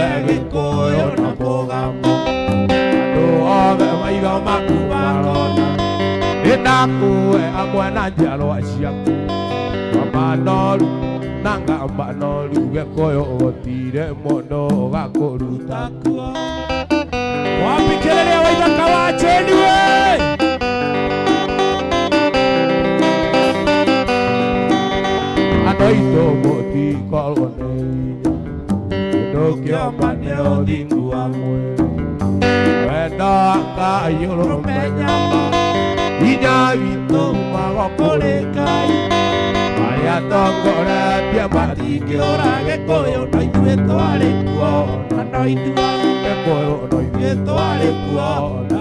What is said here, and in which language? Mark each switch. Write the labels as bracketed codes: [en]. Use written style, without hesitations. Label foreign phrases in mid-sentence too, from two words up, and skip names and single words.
[ki] Gĩkũyũ na mũgambo Andũ othe maitho maku marona Nĩndakũhe hamwe na njiarwa ciaku Manoru na ngambanoru Gĩkũyũ gũtirĩ mũndũ ũgakũruta kuo [sw] wapi kelele ya Waithaka wacheni we [ki] Andũ aitũ mũtikorwo nĩ hinya Kĩndũ kĩoma nĩ ũthingu wa mwĩrĩ Wendo Ngai ũrũmenyaga hinya witũ umaga kũrĩ Ngai Arĩa atongoretie matingĩũra Gĩkũyũ na ithuĩ twarĩ kuo na no ithuaya Gĩkũyũ na ithuĩ twarĩ kuo na